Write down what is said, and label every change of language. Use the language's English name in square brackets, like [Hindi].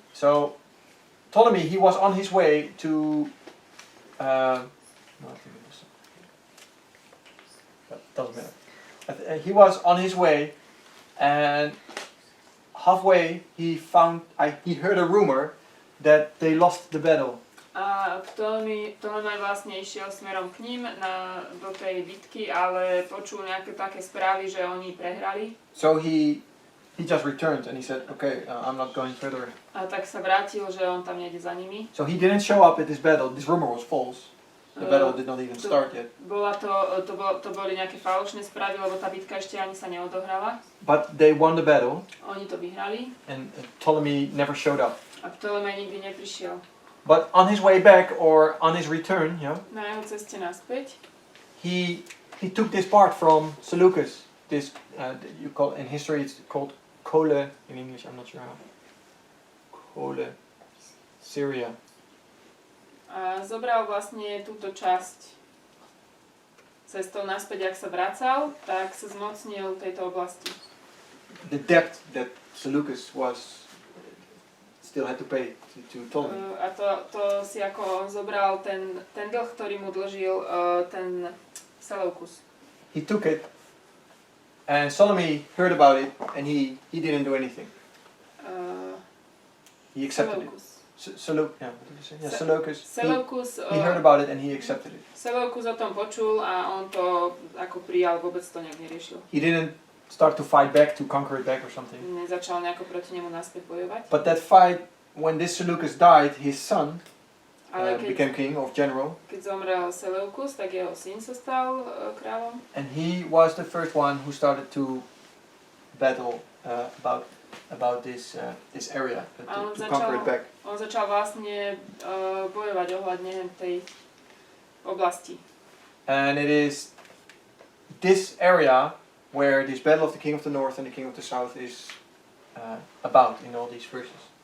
[English] So Ptolemy, he was on his way to. No, I think it was. But doesn't matter. He was on his way, and halfway he heard a rumor that they lost the battle. [Slovak] A Ptolemaj vlastne išiel smerom k ním do tej bitky, ale počul nejaké také správy, že oni prehrali. [English] So he just returned and he said, okay, I'm not going further. [Slovak] A tak sa vrátil, že on tam nejde za nimi. [English] So he didn't show up at this battle. This rumor was false. The battle did not even start yet. [Slovak] To boli nejaké falošné správy, lebo tá bitka ešte ani sa neodohrala. [English] But they won the battle. [Slovak] Oni to vyhrali. [English] And Ptolemy never showed up. [Slovak] A Ptolemaj nikdy neprišiel. [English] But on his way back or on his return, [Slovak] Na jeho ceste naspäť. [English] he took this part from Seleucus. This you call in history it's called Kole in English. I'm not sure how. Kole, Syria. [Slovak] A zobral vlastne túto časť cestou naspäť, ak sa vracal, tak sa zmocnil tejto oblasti. [English] The debt that Seleucus still had to pay to Ptolemy. [Slovak] A to si ako on zobral ten dlh, ktorý mu dlžil ten Seleukus. [English] He took it, and Ptolemy heard about it, and he didn't do anything. He accepted it. Seleucus. [Slovak] Seleukus, [English] He heard about it and he accepted it. [Slovak] Seleukus o tom počul a on to ako prijal, vôbec to nejak neriešil. [English] He didn't start to fight back, to conquer it back or something. [Slovak] Nezačal nejako proti nemu naspäť bojovať. [English] But that fight, when this Seleucus died, his son [Slovak] Ale [English] became king or general. [Slovak] keď zomrel Seleukus, tak jeho syn sa stal kráľom. [English] And he was the first one who started to battle about this area, to conquer it back. [Slovak] On začal vlastne bojovať ohľadne tej oblasti. [English] And it is this area where this battle of the king of the north and the king of the south is about in all these verses.